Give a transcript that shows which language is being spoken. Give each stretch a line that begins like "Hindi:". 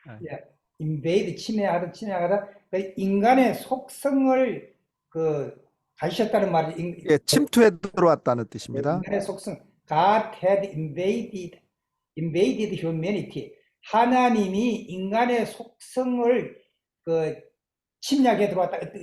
Korean: 예, invade, 침해하다. 그 인간의 속성을 가지셨다는 말이 예, 침투해 들어왔다는 뜻입니다. 인간의 속성.
English: God had invaded humanity.
Korean: 하나님이 인간의 속성을 침략해 들어왔다.